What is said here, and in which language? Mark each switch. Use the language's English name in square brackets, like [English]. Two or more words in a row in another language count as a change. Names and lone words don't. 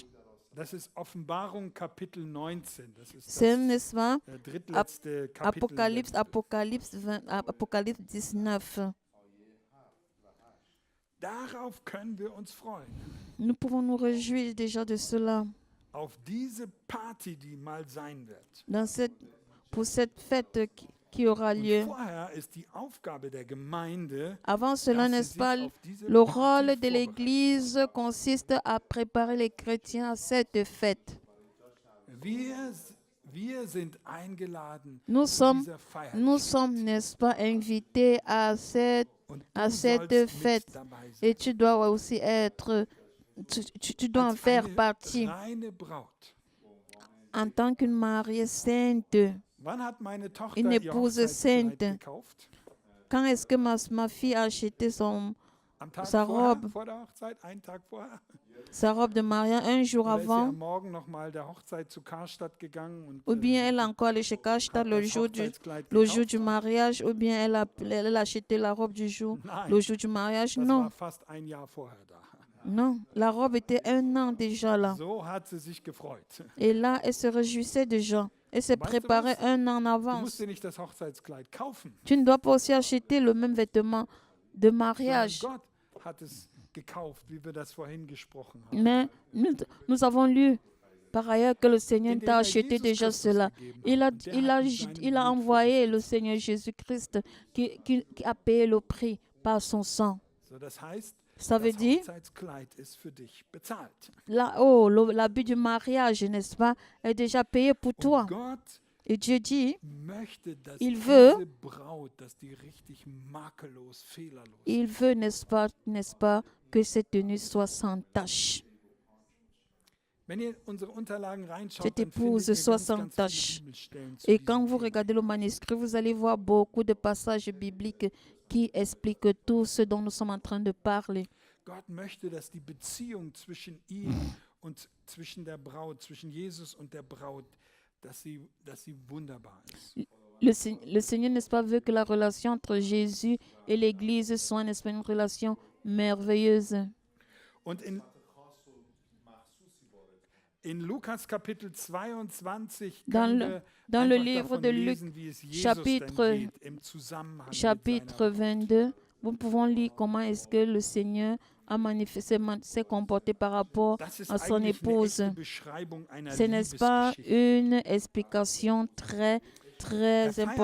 [German] Das ist Offenbarung Kapitel 19. Das ist [French] C'est, [German] das [French] n'est-ce pas, [German] drittletzte Kapitel. [French] Apocalypse 19. [German] Darauf können wir uns freuen. [French] Nous pouvons nous réjouir déjà de cela. [German] Auf diese Party, die mal sein wird. [French] Pour cette fête qui aura [German] Und [French] lieu. [German] vorher ist die Aufgabe der Gemeinde, [French] Avant cela, [German] dass sie [French] n'est-ce [German] sich [French] pas, [German] auf diese [French] le [German] Party [French] rôle de [German] vorbereiten. [French] l'Église consiste à préparer les chrétiens à cette fête. [German] Wir sind eingeladen [French] Nous [German] zu [French] sommes, [German] dieser Feier. [French] n'est-ce pas, invités à cette [German] Und [French] à [German] du [French] cette [German] sollst [French] fête. [German] mit dabei sein. [French] Et tu dois aussi être, tu dois en [German] Als [French] faire [German] eine [French] partie [German] reine Braut. [French] en tant qu'une mariée sainte. [German] Wann hat meine Tochter [French] Une [German] ihr [French] épouse [German] Hochzeitskleid [French] sainte. [German] gekauft? [French] Quand est-ce que ma fille a acheté [German] Am Tag [French] sa [German] vorher, [French] robe. [German] vor der Hochzeit, einen Tag vorher? [French] sa robe de mariage un jour [German] Oder ist sie [French] avant? [German] am Morgen nochmal der Hochzeit zu Karstadt gegangen und [French] Ou bien elle a encore allé chez Kashta [German] hat [French] le [German] das [French] jour [German] Hochzeitskleid [French] le jour [German] gekauft? [French] du mariage, ou bien elle a acheté la robe du jour, [German] Nein, [French] le jour du mariage. [German] das [French] Non, [German] war fast ein Jahr vorher da. [French] non, la robe était un an déjà là. [German] So hat sie sich gefreut. [French] Et là, elle se réjouissait déjà. Elle s'est [German] Weißt du [French] préparée [German] was? [French] un an en [German] Du [French] avance. [German] musst dir nicht das Hochzeitskleid kaufen. [French] Tu ne dois pas aussi acheter le même vêtement de [German] sondern [French] mariage. [German] Gott hat es gekauft, wie wir das vorhin gesprochen haben. [French] Mais nous avons lu par ailleurs que le Seigneur [German] Indem [French] t'a [German] er [French] acheté [German] Jesus [French] déjà [German] Christus [French] cela. [German] gegeben [French] Il a, [German] hat. Und der [French] il a, [German] hat mit seinem [French] il a [German] Blut [French] envoyé [German] für [French] le [German] dich [French] Seigneur Jésus-Christ qui a payé le prix par son sang. [German] So, das heißt, [French] Ça veut [German] das [French] dire, [German] Hochzeitskleid ist für dich bezahlt. [French] l'habit du mariage, n'est-ce pas, est déjà payé pour [German] Und [French] toi. [German] Gott [French] Et Dieu dit, [German] möchte, dass [French] Il [German] diese [French] veut- [German] Braut, dass die richtig makellos, fehlerlos [French] il veut, n'est-ce pas, que cette tenue soit sans tache. [German] Wenn ihr unsere Unterlagen reinschaut, [French] Cette [German] dann findet [French] épouse [German] ihr [French] soit [German] ganz, [French] sans [German] ganz [French] tache. [German] viele Bibelstellen zu [French] Et [German] diesem [French] quand vous [German] Thema. [French] regardez le manuscrit, vous allez voir beaucoup de passages bibliques qui expliquent tout ce dont nous sommes en train de parler. [German] Gott möchte, dass die Beziehung zwischen ihm und zwischen der Braut, zwischen Jesus und der Braut, dass sie wunderbar ist. [French] Le Seigneur, n'est-ce pas, veut que la relation entre Jésus et l'Église soit, n'est-ce pas, une relation merveilleuse. [German] Und in Lukas Kapitel 22 [French] Dans [German] können [French] le- [German] wir [French] dans le [German] einfach [French] livre [German] davon [French] de Luc, [German] lesen, wie es Jesus [French] chapitre- [German] denn geht, im Zusammenhang mit [French] Chapitre [German] seiner Braut. [French] 22, nous pouvons lire comment est-ce que le Seigneur a manifesté, s'est comporté par rapport [German] Das ist [French] à son [German] eigentlich eine [French] épouse. [German] echte Beschreibung einer [French] Ce n'est pas [German] Liebesgeschichte. [French] une explication très [German] Er feiert